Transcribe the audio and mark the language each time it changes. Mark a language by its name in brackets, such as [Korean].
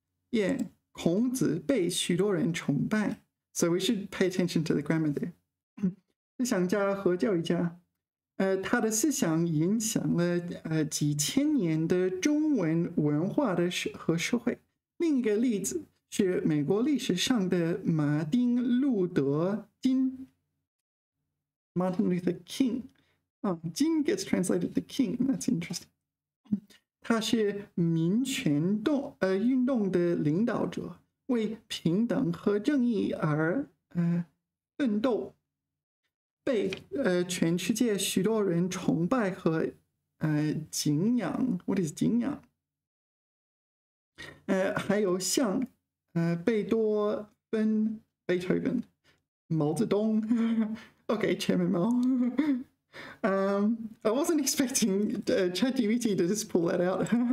[Chinese] Yeah, 孔子被许多人崇拜。 [English] So we should pay attention to the grammar there. [Chinese] 思想家和教育家，他的思想影响了几千年的中文文化和社会。另一个例子是美国历史上的马丁·路德·金 （Martin Luther King）。 [English] 金 gets translated to king. That's interesting. [Chinese] 他是民权运动的领导者，为平等和正义而奋斗。被全世界许多人崇拜和敬仰。 [English] What is [Chinese] 敬仰？还有像贝多芬 （Beethoven）、毛泽东。 [English] Okay, Chairman Mao. I wasn't expecting ChatGPT to just pull that out.